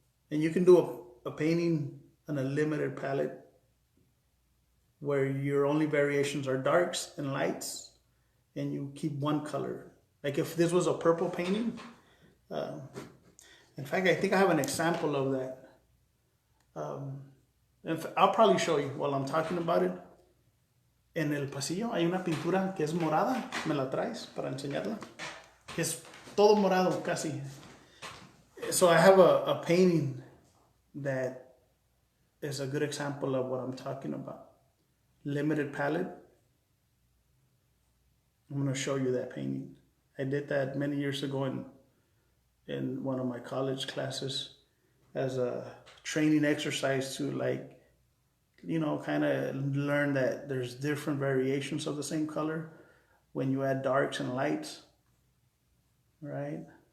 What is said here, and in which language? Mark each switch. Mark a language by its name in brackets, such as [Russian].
[English] And you can do a painting on a limited palette where your only variations are darks and lights, and you keep one color. Like if this was a purple painting, in fact, I think I have an example of that. I'll probably show you while I'm talking about it. [Spanish] En el pasillo hay una pintura que es morada. ¿Me la traes para enseñarla? Que es todo morado casi. [English] So I have a painting that is a good example of what I'm talking about. Limited palette. I'm going to show you that painting. I did that many years ago in one of my college classes as a training exercise to, like, you know, kind of learn that there's different variations of the same color when you add darks and lights, right?